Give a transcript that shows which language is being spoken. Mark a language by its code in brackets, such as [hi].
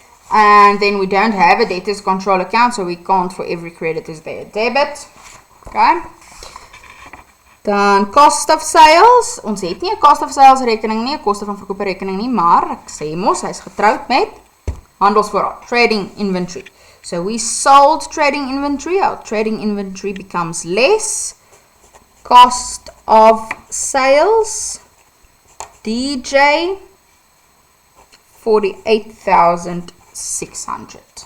[en] And then we don't have a debtors control account, so we can't for every credit is there a debit. [af] Okay. Dan cost of sales. Ons het nie 'n cost of sales rekening nie, 'n koste van verkoop rekening nie, maar ek sê mos hy's getroud met handelsvoorraad, trading inventory. [en] So we sold trading inventory. Our trading inventory becomes less. Cost of sales, DJ, 48,600.